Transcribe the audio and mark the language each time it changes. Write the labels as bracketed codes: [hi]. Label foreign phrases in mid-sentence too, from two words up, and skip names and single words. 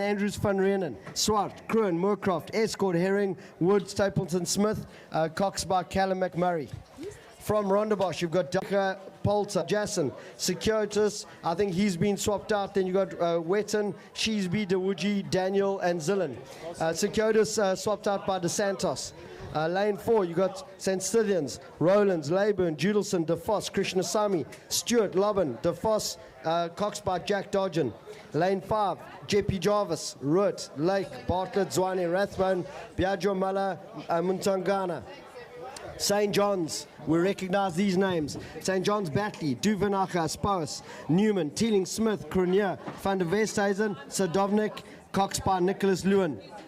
[en] Andrews van Reenen, Swart, Kruin, Moorcroft, Escort, Herring, Wood, Stapleton, Smith, Cox by Callum McMurray. From Rondebosch, you've got Daka, Polter, Jason, Securitas. I think he's been swapped out. Then you've got Wetton, Sheesby, Dewuji, Daniel, and Zillen. Securitas swapped out by DeSantos. Lane 4, you've got St. Stithians, Rowlands, Leyburn, Judelson, DeFoss, Krishnasamy, Stewart, Lobban, DeFoss, Cox by Jack Dodgen. Lane 5, JP Jarvis, Root, Lake, Bartlett, Zwane, Rathbone, Biagio Mala, Muntangana. St. John's, we recognize these names. St. John's, Batley, Duvenacher, Spouse, Newman, Teeling, Smith, Cronier, Van der Westhuizen, Sadovnik, Cox by Nicholas Lewin.